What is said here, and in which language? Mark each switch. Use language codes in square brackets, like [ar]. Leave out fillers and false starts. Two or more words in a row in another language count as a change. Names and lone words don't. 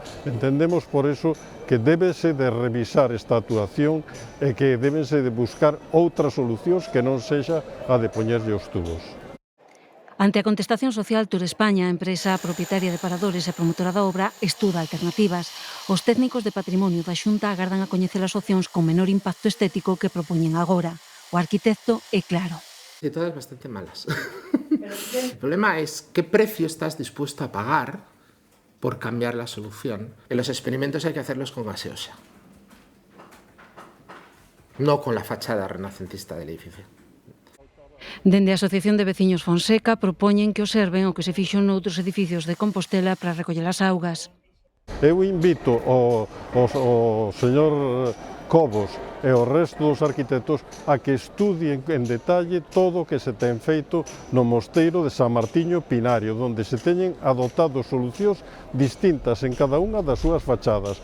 [gl] Entendemos por eso que débese de revisar esta actuación e que débese de buscar outras solucións que non sexa a de poñerlle os tubos. Ante a contestación social, Turespaña, a empresa propietaria de paradores e promotora da obra, estuda alternativas. Os técnicos de patrimonio da Xunta agardan a coñecer as opcións con menor impacto estético que propoñen agora. O arquitecto é claro. [es] De todas bastante malas. El problema es qué precio estás dispuesto a pagar por cambiar la solución. En los experimentos hay que hacerlos con gaseosa, no con la fachada renacentista del edificio. [gl] Dende a Asociación de Veciños Fonseca propoñen que observen o que se fixo noutros edificios de Compostela para recoller as augas. Eu invito ao señor Cobos e o resto dos arquitectos a que estudien en detalle todo o que se ten feito no mosteiro de San Martiño Pinario, onde se teñen adoptado solucións distintas en cada unha das súas fachadas.